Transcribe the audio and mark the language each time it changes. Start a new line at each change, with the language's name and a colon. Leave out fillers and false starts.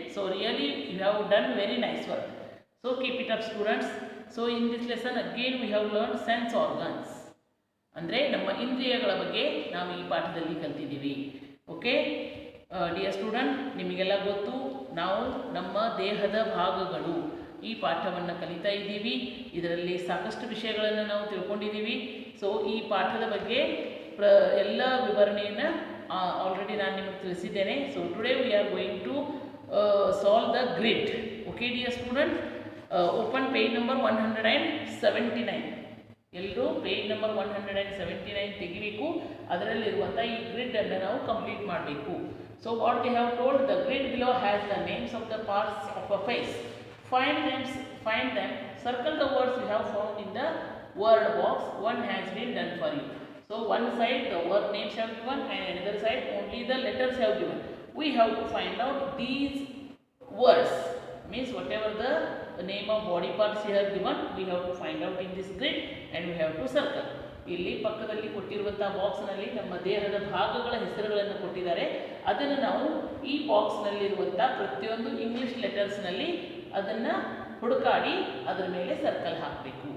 English: So really you have done very nice work. So keep it up students. So in this lesson again we have learned sense organs.
Kannada: ಅಂದರೆ ನಮ್ಮ ಇಂದ್ರಿಯಗಳ ಬಗ್ಗೆ ನಾವು ಈ ಪಾಠದಲ್ಲಿ ಕಲಿತಿದ್ದೀವಿ.
English: okay dear student,
Kannada: ನಿಮಗೆಲ್ಲ ಗೊತ್ತು ನಾವು ನಮ್ಮ ದೇಹದ ಭಾಗಗಳು ಈ ಪಾಠವನ್ನು ಕಲಿತಾ ಇದ್ದೀವಿ. ಇದರಲ್ಲಿ ಸಾಕಷ್ಟು ವಿಷಯಗಳನ್ನು ನಾವು ತಿಳ್ಕೊಂಡಿದ್ದೀವಿ. ಸೊ ಈ ಪಾಠದ ಬಗ್ಗೆ ಎಲ್ಲ ವಿವರಣೆಯನ್ನು ಆಲ್ರೆಡಿ ನಾನು ನಿಮಗೆ ತಿಳಿಸಿದ್ದೇನೆ.
English: So today we are going to solve the grid. Okay dear student, open page number 179.
Kannada: ಎಲ್ಲರೂ ಪೇಜ್ ನಂಬರ್ 179 ತೆಗಿಬೇಕು. ಅದರಲ್ಲಿರುವಂಥ ಈ ಗ್ರಿಡ್ ಅನ್ನು ನಾವು ಕಂಪ್ಲೀಟ್ ಮಾಡಬೇಕು.
English: So what they have told, the grid below has the names of the parts of a face. Find them, circle the words you have found in the word box. One has been done for you. So one side the word names have given and another side only the letters have given. We have to find out these words, means whatever the name of body parts you have given, we have to find out in this grid and we have to circle.
Kannada: ಇಲ್ಲಿ ಪಕ್ಕದಲ್ಲಿ ಕೊಟ್ಟಿರುವಂತಹ box ನಲ್ಲಿ ನಮ್ಮ ದೇಹದ ಭಾಗಗಳ ಹೆಸರುಗಳನ್ನು ಕೊಟ್ಟಿದ್ದಾರೆ. ಅದನ್ನು ನಾವು ಈ ಬಾಕ್ಸ್ ನಲ್ಲಿ ಇರುವಂತಹ ಪ್ರತಿಯೊಂದು ಇಂಗ್ಲಿಷ್ ಲೆಟರ್ಸ್ ನಲ್ಲಿ ಅದನ್ನ ಹುಡುಕಾಡಿ ಅದರ ಮೇಲೆ ಸರ್ಕಲ್ ಹಾಕಬೇಕು.